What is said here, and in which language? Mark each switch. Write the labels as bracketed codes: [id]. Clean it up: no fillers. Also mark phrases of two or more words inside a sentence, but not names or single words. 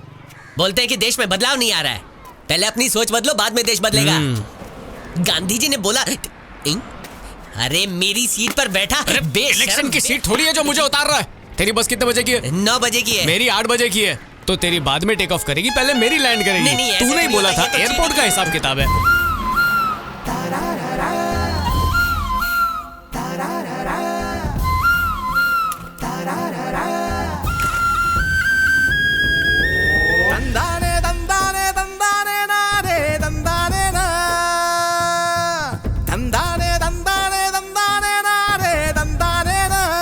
[hi] बोलते हैं कि देश में बदलाव नहीं आ रहा है। पहले अपनी सोच बदलो, बाद में देश बदलेगा। गांधी जी ने बोला। अरे मेरी सीट पर बैठा। इलेक्शन की सीट थोड़ी है जो मुझे उतार रहा है। तेरी बस कितने बजे की है? 9 बजे की है। मेरी 8 बजे की है। तो तेरी बाद में [en] take off [hi] करेगी, पहले मेरी लैंड करेगी। नहीं, ऐसे तू नहीं नहीं बोला होता, था ये तो एयरपोर्ट का हिसाब किताब है। दंदाने दंदाने दंदाने ना रे दंदाने ना, दंदाने दंदाने दंदाने ना रे दंदाने ना,